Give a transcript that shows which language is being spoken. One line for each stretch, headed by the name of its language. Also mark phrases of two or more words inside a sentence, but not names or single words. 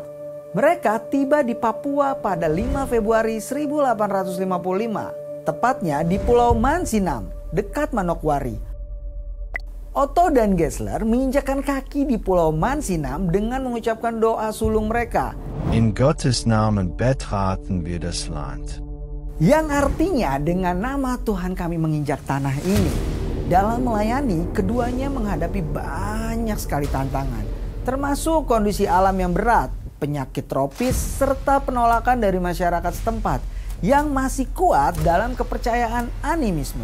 Indonesian: Mereka tiba di Papua pada 5 Februari 1855, tepatnya di Pulau Mansinam, dekat Manokwari. Otto dan Geisler menginjakkan kaki di Pulau Mansinam dengan mengucapkan doa sulung mereka.
German: In Gottes Namen betraten wir das Land.
Indonesian: Yang artinya dengan nama Tuhan kami menginjak tanah ini. Dalam melayani, keduanya menghadapi banyak sekali tantangan, termasuk kondisi alam yang berat, penyakit tropis, serta penolakan dari masyarakat setempat yang masih kuat dalam kepercayaan animisme.